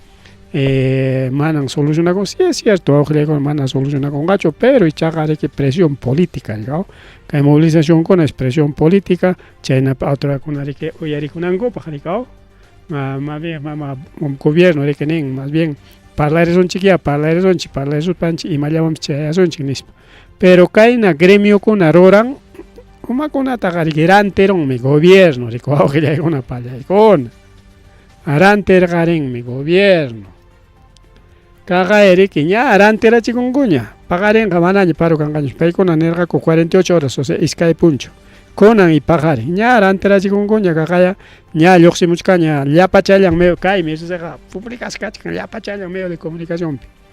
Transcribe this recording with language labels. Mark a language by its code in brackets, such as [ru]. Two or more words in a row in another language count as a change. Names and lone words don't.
[qu] manan solucionakun [es] sí es cierto [qu] wawqillaykuna mana solucionakunqachu pero ichaqa riki [es] presión política [qu] riki kay movilizacionkuna [es] es presión política [qu] chaynapa autoridadkuna riki uyarikunankupaq riki [es] más bien gobierno [qu] riki nin [es] más bien [qu] parlarisunchik imallawanpis chayasunchik nispa pero kayna gremiokuna ruran umakunataqa riki rantirinmi gobierno riki wawqillaykuna pallaykuna rantirqarinmi gobierno kaqay riki ña rantirachikunkuña paqarinqa manaña paro kanqañachu paykuna nirqaku 48 [es] horas o sea [qu] iskay punchu kunan y paqarin ña rantirachikunkuña kaqaya ña lluqsimuchkaña llapa chayllan medio kaymi riqsiqa publicasqachkan llapa chayllan [es] medio de comunicaciónpi